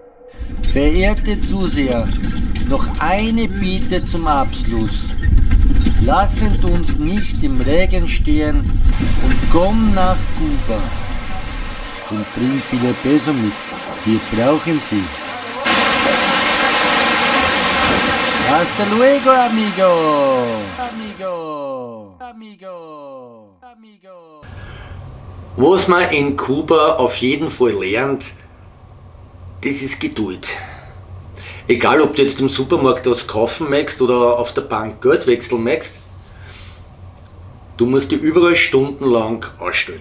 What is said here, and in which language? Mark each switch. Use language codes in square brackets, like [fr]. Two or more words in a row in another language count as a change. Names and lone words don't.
[de] Verehrte Zuseher, noch eine Bitte zum Abschluss. Lassend uns nicht im Regen stehen und komm nach Kuba. Und bring viele Peso mit, wir brauchen sie. [es] Hasta luego, amigo! Amigo! Amigo! Amigo! [de] Was man in Kuba auf jeden Fall lernt, das ist Geduld. Egal, ob du jetzt im Supermarkt was kaufen möchtest oder auf der Bank Geld wechseln möchtest, du musst dich überall stundenlang anstellen.